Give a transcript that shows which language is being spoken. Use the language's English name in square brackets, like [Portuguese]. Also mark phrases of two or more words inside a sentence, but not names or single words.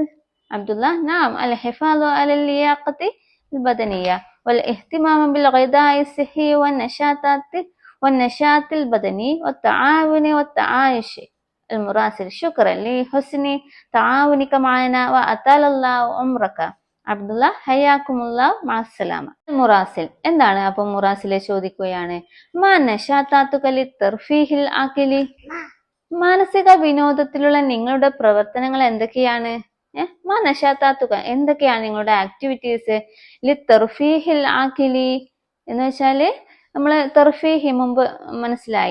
[Arabic] عبد الله: نعم، الحفاظ على اللياقة البدنية والاهتمام بالغذاء الصحي والنشاط البدني والتعاون والتعايش. المراسل: شكرا لحسن تعاونك معنا وأطال الله عمرك. عبد الله: حياكم الله مع السلامة. [Malayalam] المراسل എന്താണ്? അപ്പം മുറാസിലെ ചോദിക്കുകയാണ്, [Arabic] ما نشاطاتك للترفيه العقلي? [Malayalam] മാനസിക വിനോദത്തിലുള്ള നിങ്ങളുടെ പ്രവർത്തനങ്ങൾ എന്തൊക്കെയാണ്? [Arabic] ما نشاطاتك [Malayalam] എന്തൊക്കെയാണ് നിങ്ങളുടെ ആക്ടിവിറ്റീസ്? [Arabic] للترفيه العقلي [Malayalam] എന്ന് വെച്ചാല് നമ്മള് തെർഫീഹി മുമ്പ് മനസ്സിലായി.